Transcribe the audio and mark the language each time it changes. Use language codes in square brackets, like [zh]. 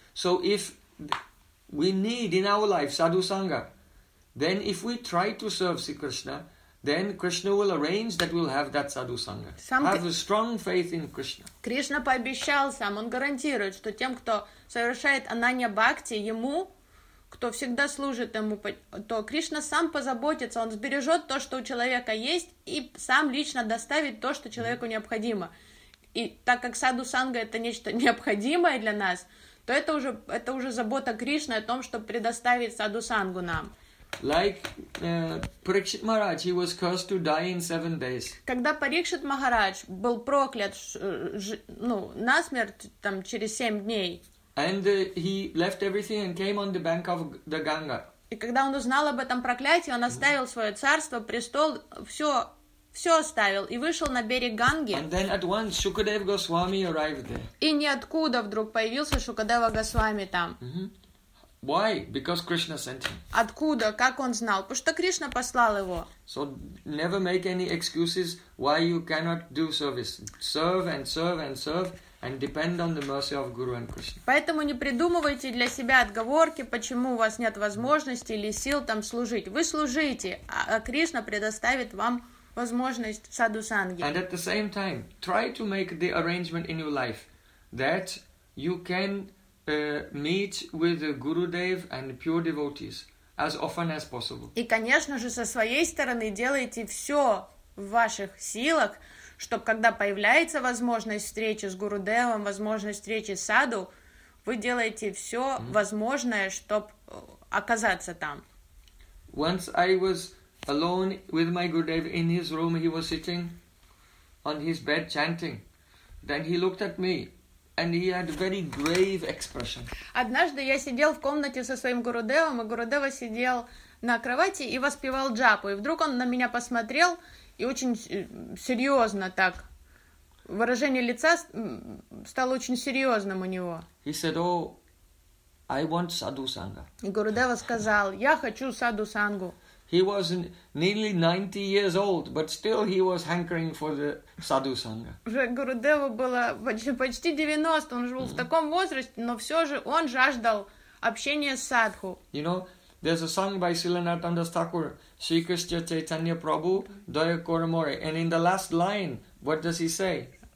[en] So if we need in our life sadhu sangha, then if we try to serve Sri Krishna, then Krishna will arrange that we'll have that sadhu sangha. Have a strong faith in Krishna. [ru] Krishna пообещал сам, он гарантирует, что тем, кто совершает ананья бхакти, ему кто всегда служит ему, то Кришна сам позаботится, он сбережет то, что у человека есть, и сам лично доставит то, что человеку необходимо. И так как саду санга это нечто необходимое для нас, то это уже забота Кришны о том, чтобы предоставить саду сангу нам. [en] Like Parikshit Maharaj, he was cursed to die in 7 days. [ru] Когда Парикшит Махарадж был проклят, насмерть там через 7 дней. [en] And he left everything and came on the bank of the Ganga. [ru] И когда он узнал об этом проклятии, он оставил свое царство, престол, все оставил и вышел на берег Ганги. [en] And then at once Shukadeva Goswami arrived there. [ru] И ниоткуда вдруг появился Шукадева Госвами там. [en] Mm-hmm. Why? Because Krishna sent him. [ru] Откуда? Как он знал? Потому что Кришна послал его. [en] So never make any excuses why you cannot do service. Serve and serve and serve. And depend on the mercy of Guru and Krishna. [ru] Поэтому не придумывайте для себя отговорки, почему у вас нет возможности или сил там служить. Вы служите, а Кришна предоставит вам возможность саду санги. [en] And at the same time, try to make the arrangement in your life that you can meet with the Gurudev and pure devotees as often as possible. [ru] И, конечно же, со своей стороны делайте все в ваших силах, чтобы когда появляется возможность встречи с Гурудевом, возможность встречи с саду, вы делаете все возможное, чтобы оказаться там. [en] Once I was alone with my Gurudev in his room, he was sitting on his bed chanting. Then he looked at me and he had a very grave expression. [ru] Однажды я сидел в комнате со своим Гурудевом, и Гурудева сидел на кровати и воспевал джапу. И вдруг он на меня посмотрел, и очень серьезно так. Выражение лица стало очень серьезным у него. [en] He said, oh, I want sadhu sangha. [ru] И Гурудева сказал, я хочу саду сангу. [en] He was nearly 90 years old, but still he was hankering for the sadhu sangha. [ru] Уже Гурудеву было почти 90, он жил в таком возрасте, но все же он жаждал общения с садху. [en] You know, there's a song by Silanathanda Thakur, Shri Krishna Chaitanya Prabhu, Daya Koramore. And in the last line, what does he say?